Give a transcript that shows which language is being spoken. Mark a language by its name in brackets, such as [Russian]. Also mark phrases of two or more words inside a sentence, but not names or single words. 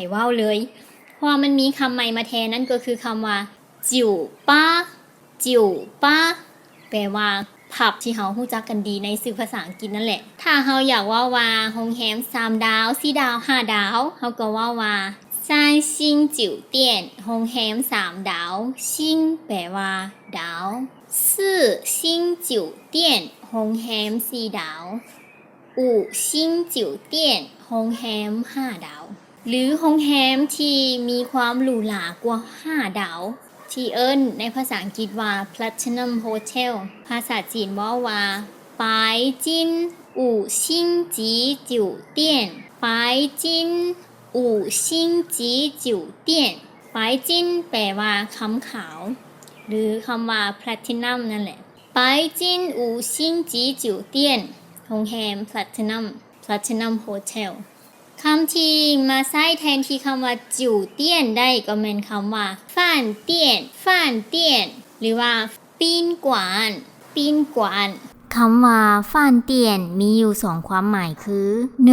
[Northeastern Thai] เว้าเลยเพราะมันมีคำใหม่มาแทนนั่นก็คือคำว่าจิ๋วป้าจิ๋วป้าแปลว่าผับที่เฮารู้จักกันดีในสื่อภาษาอังกฤษนั่นแหละถ้าเฮาอยากว่าโรงแรม3 ดาว4 ดาว5 ดาวเฮาก็ว่า [Chinese] 3 星酒店 [Northeastern Thai] โรงแรม3 ดาวซิงแปลว่าดาว [Chinese] 4 星酒店 [Northeastern Thai] โรงแรม4 ดาว [Chinese] 5 星酒店 [Northeastern Thai] โรงแรม5 ดาวหรือโรงแรมที่มีความหรูหรากว่า5 ดาวที่เอิ้นในภาษาอังกฤษว่า [English] Platinum Hotel [Northeastern Thai] ภาษาจีนว่า [Chinese] 白金5星级酒店白金 5星级酒店白金 [Northeastern Thai] แปลว่าคำขาวหรือคำว่า Platinum นั่นแหละ [Chinese] 白金5星级酒店 [Northeastern Thai] โรงแรม [English] Platinum Hotel [Northeastern Thai] คำที่มาใช้แทนที่คำว่าจิ๋วเตี้ยนได้ก็เป็นคำว่าฟ่านเตี้ยนฟ่านเตี้ยนหรือว่าปีนกวานปีนกวาน คำว่าฟ่านเตียนมีอยู่2ความหมายคือ 1.